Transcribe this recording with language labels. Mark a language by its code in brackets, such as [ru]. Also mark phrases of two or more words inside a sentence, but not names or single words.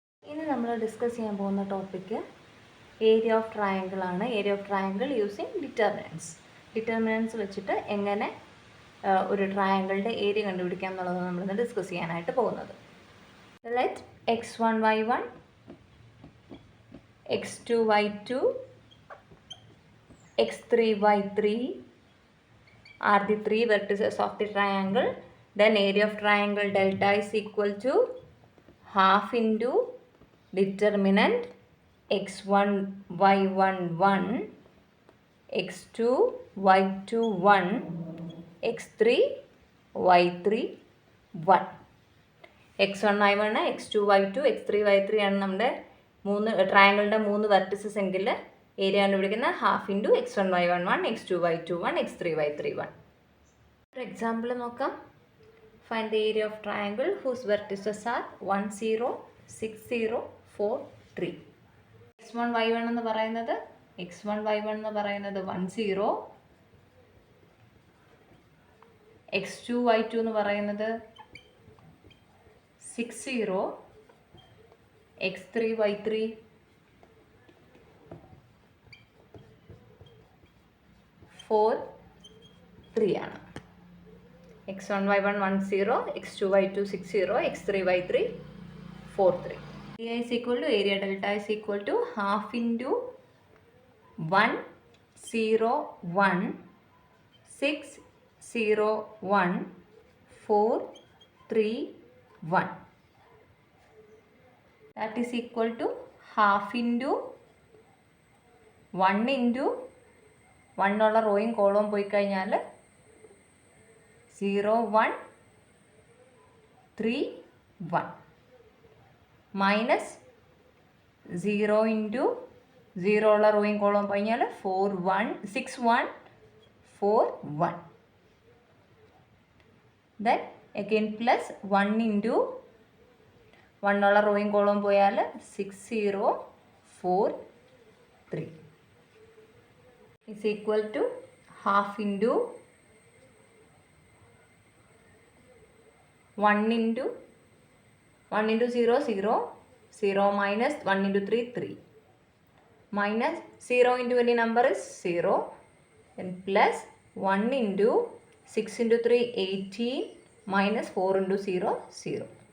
[ml] ഇനി നമ്മൾ ഡിസ്കസ് ചെയ്യാൻ പോകുന്ന ടോപ്പിക്ക് [en] area of triangle [ml] ആണ്. [en] area of triangle using determinants. [ml] ഡിറ്റർമിനൻസ് വെച്ചിട്ട് എങ്ങനെ ഒരു ട്രയാങ്കിളിൻ്റെ ഏരിയ കണ്ടുപിടിക്കാം എന്നുള്ളതാണ് നമ്മളിന്ന് ഡിസ്കസ് ചെയ്യാനായിട്ട് പോകുന്നത്. [en] ലെറ്റ് x1 y1 x2 y2 x3 y3 are the three vertices of the triangle. Then area of triangle delta is equal to half into determinant x1 y1 1 x2 y2 1 x3 y3 1. [ml] x1 y1 x2 y2 x3 y3 ആണ് നമ്മുടെ ട്രയാങ്കിളിൻ്റെ മൂന്ന് വെർട്ടിസസ് എങ്കിൽ ഏരിയ കണ്ടുപിടിക്കുന്നത് [en] half into [ml] x1 y1 1 x2 y2 1 x3 y3 1. ഒരു എക്സാമ്പിൾ നോക്കാം. [en] Find the area of triangle whose vertices are 1 0 6 0 4 3. [ml] x1 y1 എന്ന് പറയുന്നത് 1 0, x2 y2 എന്ന് പറയുന്നത് 6 0, x3 y3 4 3 ആണ്. x1 y1 1 0, x2 y2 6 0, x3 y3 4 3. [en] Area is equal to area delta is equal to half into 1 0 1 6 0 1 4 3 1. That is equal to half into [ml] 1 into 1 ഉള്ള റോയും കോളവും പോയി കഴിഞ്ഞാൽ 0 1 3 1 [en] minus 0 into [ml] 0 ഉള്ള റോയും കോളവും പോയി കഴിഞ്ഞാൽ 4 1 6 1 4 1. [en] then again plus 1 into 1 [ml] ഉള്ള റോയും കോളവും പോയാൽ 6 0 4 3 [en] is equal to half into 1 into 0 0 0 minus 1 into 3 3 minus 0 into any number is 0 and plus 1 into 6 into 3 18 minus 4 into 0 0.